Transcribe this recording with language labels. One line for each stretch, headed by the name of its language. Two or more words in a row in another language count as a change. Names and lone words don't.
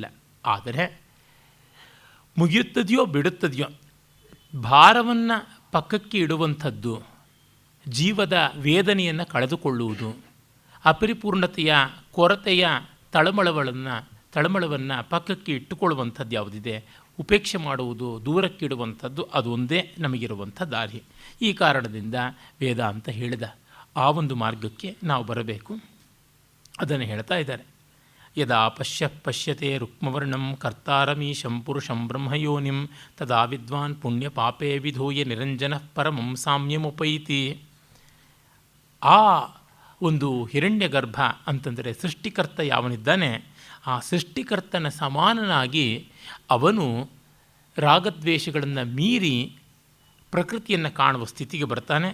Kannada: ಆದರೆ ಮುಗಿಯುತ್ತದೆಯೋ ಬಿಡುತ್ತದೆಯೋ ಭಾರವನ್ನು ಪಕ್ಕಕ್ಕೆ ಇಡುವಂಥದ್ದು, ಜೀವದ ವೇದನೆಯನ್ನು ಕಳೆದುಕೊಳ್ಳುವುದು, ಅಪರಿಪೂರ್ಣತೆಯ ಕೊರತೆಯ ತಳಮಳವನ್ನು ಪಕ್ಕಕ್ಕೆ ಇಟ್ಟುಕೊಳ್ಳುವಂಥದ್ದು ಯಾವುದಿದೆ, ಉಪೇಕ್ಷೆ ಮಾಡುವುದು, ದೂರಕ್ಕಿಡುವಂಥದ್ದು, ಅದೊಂದೇ ನಮಗಿರುವಂಥ ದಾರಿ. ಈ ಕಾರಣದಿಂದ ವೇದಾಂತ ಹೇಳಿದ ಆ ಒಂದು ಮಾರ್ಗಕ್ಕೆ ನಾವು ಬರಬೇಕು. ಅದನ್ನು ಹೇಳ್ತಾ ಇದ್ದಾರೆ.
Sanskrit: ಯದಾ ಪಶ್ಯತೆ ರುಕ್ಮವರ್ಣಂ ಕರ್ತಾರಮೀಶಂ ಪುರುಷಂ ಬ್ರಹ್ಮಯೋನಿಂ ತದಾ ವಿದ್ವಾನ್ ಪುಣ್ಯ ಪಾಪೇ ವಿಧೂಯ ನಿರಂಜನ ಪರಮಂ ಸಾಮ್ಯಮುಪೈತಿ.
Kannada: ಆ ಒಂದು ಹಿರಣ್ಯಗರ್ಭ ಅಂತಂದರೆ ಸೃಷ್ಟಿಕರ್ತ ಯಾವನಿದ್ದಾನೆ, ಆ ಸೃಷ್ಟಿಕರ್ತನ ಸಮಾನನಾಗಿ ಅವನು ರಾಗದ್ವೇಷಗಳನ್ನು ಮೀರಿ ಪ್ರಕೃತಿಯನ್ನು ಕಾಣುವ ಸ್ಥಿತಿಗೆ ಬರ್ತಾನೆ.